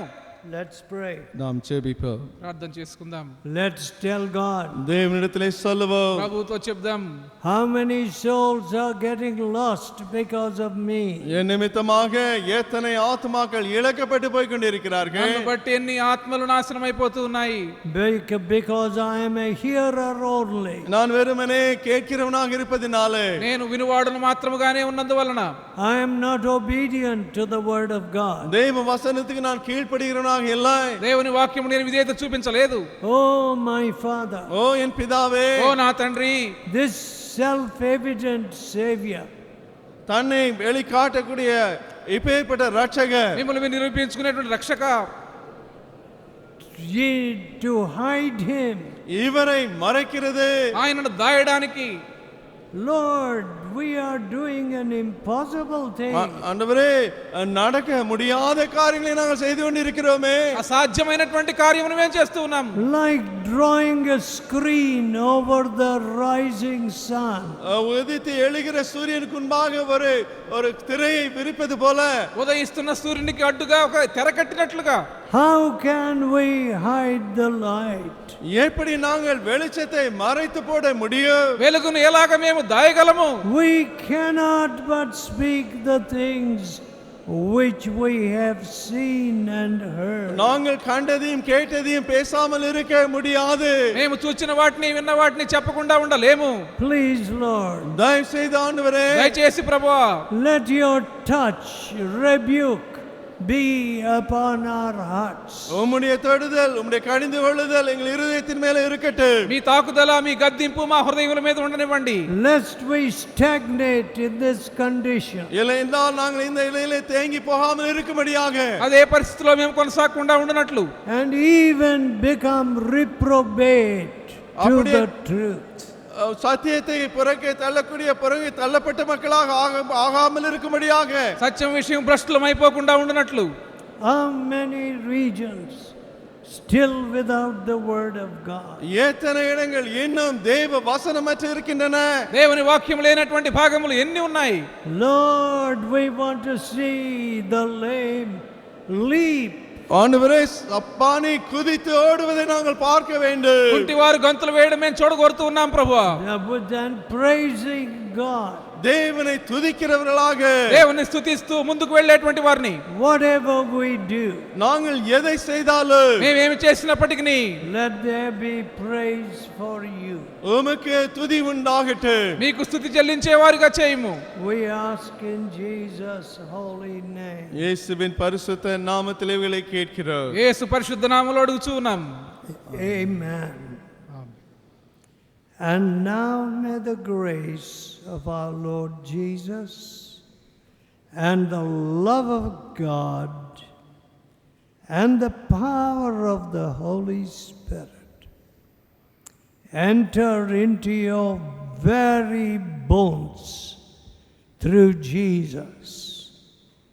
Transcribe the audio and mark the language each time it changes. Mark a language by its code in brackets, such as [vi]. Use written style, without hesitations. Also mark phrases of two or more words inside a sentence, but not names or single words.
[en] Let's pray. [ta] நாம் ஜெபிப்போம். [te] ప్రార్థన చేసుకుందాం. [en] Let's tell God. [ta] தேவனிடத்திலே சொல்லுவோம். [te] ప్రభువుతో చెప్దాం. [en] How many souls are getting lost because of me? [ta] என் நிமித்தமாக எத்தனை ஆத்மாக்கள் இழக்கப்பட்டு போய் கொண்டிருக்கிறார்கள். [te] నన్ను బట్టి ఎన్ని ఆత్మలు నాశనం అయిపోతూ ఉన్నాయి. [en] Because I am a hearer only. [ta] நான் வெறுமனே கேட்கிறவனாக இருப்பதினாலே, [te] నేను వినువాడును మాత్రముగానే ఉన్నందువలన, [en] I am not obedient to the word of God. [ta] தேவ வசனத்துக்கு நான் கீழ்ப்படுகிறவனாக இல்லை. [te] దేవుని వాక్యము నేను విధేయత చూపించలేదు. [en] Oh my Father. [ta] ஓ என் பிதாவே, [te] ఓ నా తండ్రి, [en] This self-evident Savior [ta] தன்னை வெளிக்காட்டக்கூடிய இப்பேற்பட்ட ரட்சகர், [te] మిమ్మల్ని నిరూపించుకునేటువంటి రక్షక, [en] to hide him. [ta] இவரை மறைக்கிறது. [te] ఆయనను దాయడానికి, [en] Lord, we are doing an impossible thing. [ta] ஆண்டவரே, நடக்க முடியாத காரியங்களை நாங்கள் செய்து கொண்டிருக்கிறோமே. [te] అసాధ్యమైనటువంటి కార్యమును మేము చేస్తూ ఉన్నాం. [en] Like drawing a screen over the rising sun. [ta] உதித்து எழுகிற சூரியனுக்கு முன்பாக ஒரு திரையை விரிப்பது போல, [te] ఉదయిస్తున్న సూర్యునికి అడ్డుగా ఒక తెర కట్టినట్లుగా, [en] How can we hide the light? [ta] எப்படி நாங்கள் வெளிச்சத்தை மறைத்து போட முடியும்? [te] వెలుగును ఎలాగ మేము దాయగలము? [en] We cannot but speak the things which we have seen and heard. [ta] நாங்கள் கண்டதையும் கேட்டதையும் பேசாமல் இருக்க முடியாது. [te] మేము చూచిన వాటిని విన్న వాటిని చెప్పకుండా ఉండలేము. [en] Please, Lord, [ta] தயவு செய்து ஆண்டவரே, [te] దయచేసి ప్రభువా, [en] let your touch, rebuke be upon our hearts. [ta] உம்முடைய தொடுதல், உம்முடைய கடிந்து கொள்ளுதல் எங்கள் இருதயத்தின் மேல இருக்கட்டும். [te] మీ తాకుదల, మీ గద్దింపు మా హృదయముల మీద ఉండనివ్వండి. [en] Lest we stagnate in this condition. [ta] இல்லை என்றால் நாங்கள் இந்த நிலையிலே தேங்கி போகாமல் இருக்கும்படியாக, [te] అదే పరిస్థితిలో మేము కొనసాగకుండా ఉండనట్లు, [en] And even become reprobate to [ta] அப்படியே- [en] the truth. [ta] சத்தியத்தை புறக்கே தள்ளக்கூடிய புறகே தள்ளப்பட்ட மக்களாக ஆகாமல் இருக்கும்படியாக, [te] సత్యం విషయం భ్రష్టులం అయిపోకుండా ఉండనట్లు, [en] How many regions still without the word of God? [ta] எத்தனை இடங்கள் இன்னும் தேவ வசனமற்று இருக்கின்றன. [te] దేవుని వాక్యం లేనటువంటి భాగములు ఎన్ని ఉన్నాయి? [en] Lord, we want to see the lame leap. [ta] ஆண்டவரே, அப்பானி குதித்து ஓடுவதை நாங்கள் பார்க்க வேண்டும். [te] కుంటి వారు గంతులు వేయడం మేము చూడగోరుతూ ఉన్నాం ప్రభువా. [en] Then praising God. [ta] தேவனை துதிக்கிறவர்களாக [te] దేవుని స్తుతిస్తూ ముందుకు వెళ్ళేటువంటి వారిని, [en] Whatever we do, [ta] நாங்கள் எதை செய்தாலும் [te] మేమేమి చేసినప్పటికీ [en] let there be praise for you. [ta] உமக்கு துதி உண்டாகட்டும். [te] మీకు స్తుతి చెల్లించే వారిగా చేయము. [en] We ask in Jesus' holy name. [ta] இயேசுவின் பரிசுத்த நாமத்திலே இவைகளை கேட்கிறோம். [te] యేసు పరిశుద్ధ నామములో అడుగుచూ ఉన్నాం. [en] Amen. And now may the grace of our Lord Jesus and the love of God and the power of the Holy Spirit enter into your very bones through Jesus.